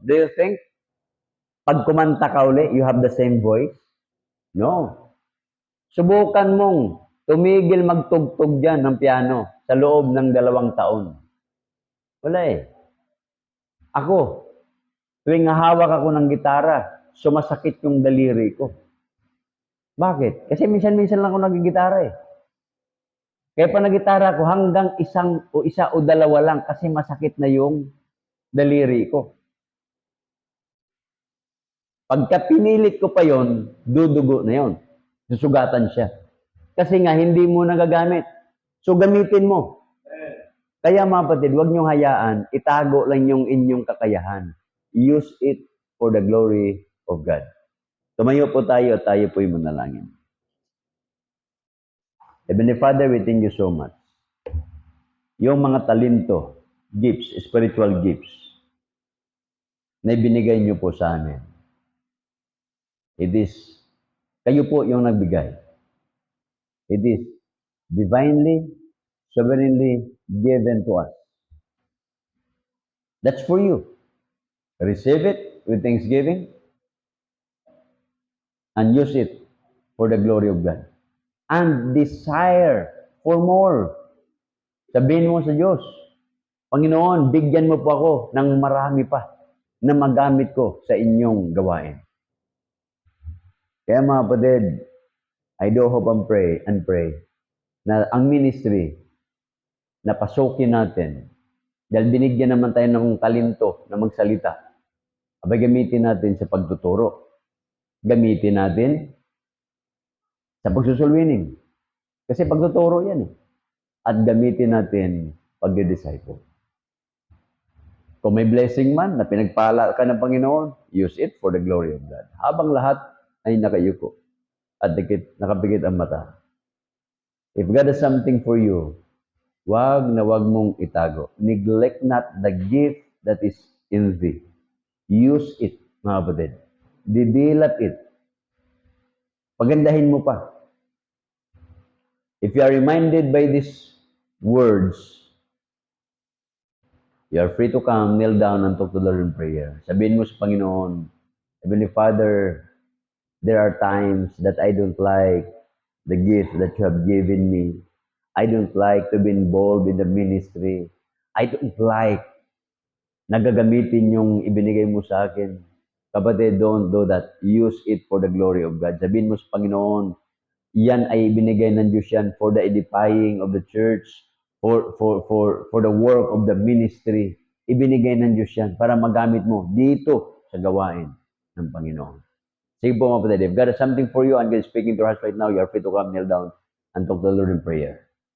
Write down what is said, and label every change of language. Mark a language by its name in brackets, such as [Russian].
[English] Do you think, [Filipino] pag kumanta ka uli, [English] you have the same voice? No. [Filipino] Subukan mong tumigil magtugtog dyan ng piano sa loob ng 2 taon. Wala Ako, tuwing hawak ako ng gitara, sumasakit yung daliri ko. Bakit? Kasi minsan-minsan lang ako nagigitara Kaya pa nagitara ko hanggang isa o 2 lang kasi masakit na yung daliri ko. Pagka pinilit ko pa yon, dudugo na yon. Susugatan siya. Kasi nga, hindi mo nagagamit. So, gamitin mo. Kaya mga kapatid, huwag niyong hayaan, itago lang yung inyong kakayahan. [English] Use it for the glory of God. [Filipino] Tumayo po tayo at tayo po'y manalangin. [English] Heavenly Father, we thank you so much. [Filipino] Yung mga talento, gifts, spiritual gifts, na ibinigay niyo po sa amin. [English] It is, [Filipino] kayo po yung nagbigay. [English] It is divinely, sovereignly given to us. That's for you. Receive it with thanksgiving and use it for the glory of God. And desire for more. [Filipino] Sabihin mo sa Diyos, Panginoon, bigyan mo po ako ng marami pa na magamit ko sa inyong gawain. Kaya mga kapatid, [English] I do hope and pray [Filipino] na ang ministry na pasukin natin, dahil binigyan naman tayo ng talento na magsalita, abay gamitin natin sa pagtuturo. Gamitin natin sa pagsusulwining. Kasi pagtuturo yan At gamitin natin pag-disciple. Kung may blessing man na pinagpala ka ng Panginoon, [English] use it for the glory of God. [Filipino] Habang lahat ay nakayuko at nakapikit ang mata. [English] If God has something for you, [Filipino] wag mong itago. [English] Neglect not the gift that is in thee. Use it, [Filipino] mga kapatid. [English] Develop it. [Filipino] Pagandahin mo pa. [English] If you are reminded by these words, you are free to come, kneel down, and talk to the Lord in prayer. [Filipino] Sabihin mo sa Panginoon, [English] Heavenly Father, there are times that I don't like the gift that you have given me. I don't like to be involved in the ministry. I don't like [Filipino] nagagamitin yung ibinigay mo sa akin. [English] Kapatid, don't do that. Use it for the glory of God. [Filipino] Sabihin mo sa Panginoon, yan ay ibinigay ng Diyos yan [English] for the edifying of the church, for the work of the ministry. [Filipino] Ibinigay ng Diyos yan para magamit mo dito sa gawain ng Panginoon. Sige po mga kapatid, [English] if God has something for you and God is speaking to us right now, you are free to come, kneel down, and talk to the Lord in prayer.